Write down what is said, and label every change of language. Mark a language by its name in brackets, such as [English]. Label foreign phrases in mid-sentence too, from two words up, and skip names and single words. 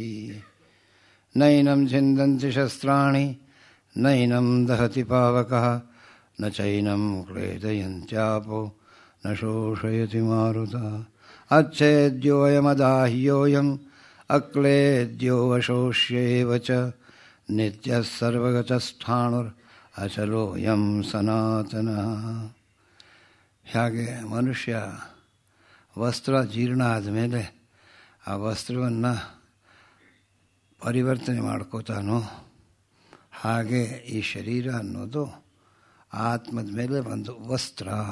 [Sanskrit] ನೈನಂ ಛಿಂದಂತಿ ಶಸ್ತ್ರಾಣಿ ನೈನಂ ದಹತಿ ಪಾವಕಃ ನ ಚೈನಂ ಕ್ಲೇದಯಂತ್ಯಾಪೋ ನ ಶೋಷಯತಿ ಮಾರುತಃ. अच्छेद्योऽयमदाह्योऽयम् अक्लेद्योऽवशोष्येव च नित्यः सर्वगतस्थाणुर् अचलोऽयं सनातನಃ. [Kannada] ಹಾಗೆ ಮನುಷ್ಯ ವಸ್ತ್ರ ಜೀರ್ಣ ಆದಮೇಲೆ ಆ ವಸ್ತ್ರವನ್ನು ಪರಿವರ್ತನೆ ಮಾಡ್ಕೋತಾನೋ ಹಾಗೆ ಈ ಶರೀರ ಅನ್ನೋದು ಆತ್ಮದ ಮೇಲೆ ಒಂದು ವಸ್ತ್ರ.